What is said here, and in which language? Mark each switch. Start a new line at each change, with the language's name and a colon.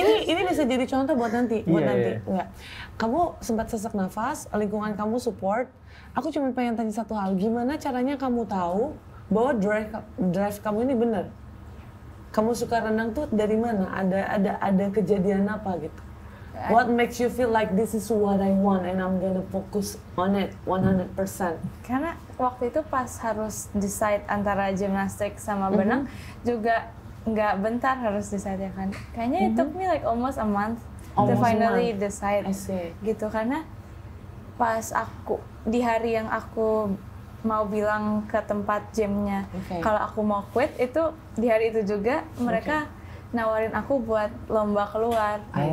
Indonesian: Ini bisa jadi contoh buat nanti. Enggak. Kamu sempat sesak nafas, lingkungan kamu support. Aku cuma pengen tanya satu hal, gimana caranya kamu tahu bahwa drive kamu ini benar? Kamu suka renang tuh dari mana? Ada kejadian apa gitu?
English: What makes you feel like this is what I want and I'm gonna focus on it 100%?
Indonesian: Karena waktu itu pas harus decide antara gimnastik sama berenang juga nggak bentar harus decide ya kan. Kayaknya
English: it took me like almost a month to finally decide
Indonesian: gitu, karena pas aku di hari yang aku mau bilang ke tempat gymnya kalau aku mau quit, itu di hari itu juga mereka nawarin aku buat lomba keluar.